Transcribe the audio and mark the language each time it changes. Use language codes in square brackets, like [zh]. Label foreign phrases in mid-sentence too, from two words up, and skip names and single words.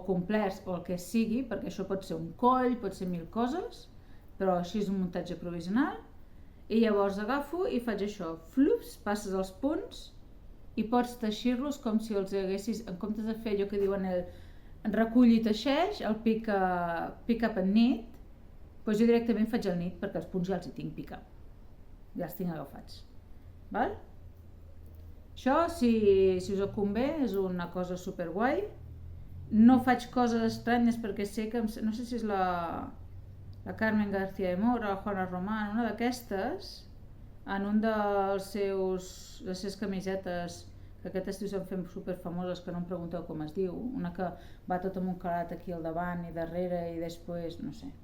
[ca] complerts o el que sigui, perquè això pot ser un coll, pot ser 1000 coses, però així és un muntatge provisional, i llavors agafo i faig això, flups, passes els punts i pots teixir-los com si els haguessis, en comptes de fer allò que diuen el recull i teixeix, el [en] pick up and knit, [ca] doncs jo directament faig el knit perquè els punts ja els hi tinc picat, ja els tinc agafats. Val? Això, si us convé, és una cosa superguai. No faig coses estranyes perquè sé que, no sé si és la Carmen García de Mora, la Juana Román, una d'aquestes, en un dels les seves camisetes, que aquest estiu s'han fet superfamoses, que no em pregunteu com es diu, una que va tot amb un calat aquí al davant i darrere i després, no sé.